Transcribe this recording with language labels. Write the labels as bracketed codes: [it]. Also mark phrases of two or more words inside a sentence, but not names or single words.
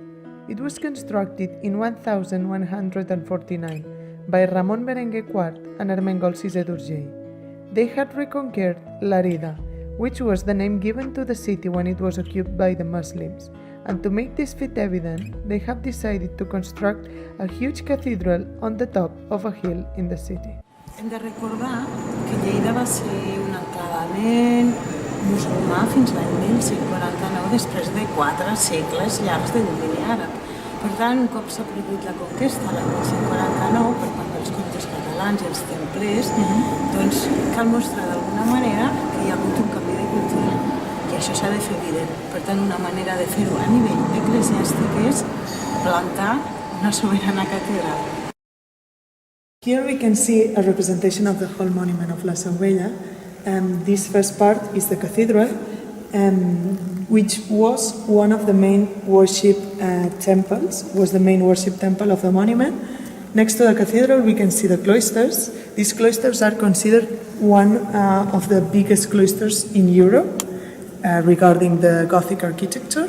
[en] It was constructed in 1149 by Ramon Berenguer IV and Ermengol VI d'Urgell. They had reconquered Lleida, which was the name given to the city when it was occupied by the Muslims, and to make this feat evident, they have decided to construct a huge cathedral on the top of a hill in the city. [ca] Hem de recordar que Lleida va ser un enclavament musulmà fins l'any 1149, després de 4 segles llargs de domini àrab. Per tant, un cop s'ha produït la conquesta l'any 1149 per part dels comtes catalans i els templers, doncs cal mostrar d'alguna manera que hi ha hagut un canvi de cultura i això s'ha de fer evident. Per tant, una manera de fer-ho a nivell eclesiàstic és plantar una soberana catedral. [en] Here we can see a representation of the whole monument of La Seu Vella. This first part is the cathedral, which was one of the main worship temples, was the main worship temple of the monument. Next to the cathedral we can see the cloisters. These cloisters are considered one of the biggest cloisters in Europe regarding the Gothic architecture.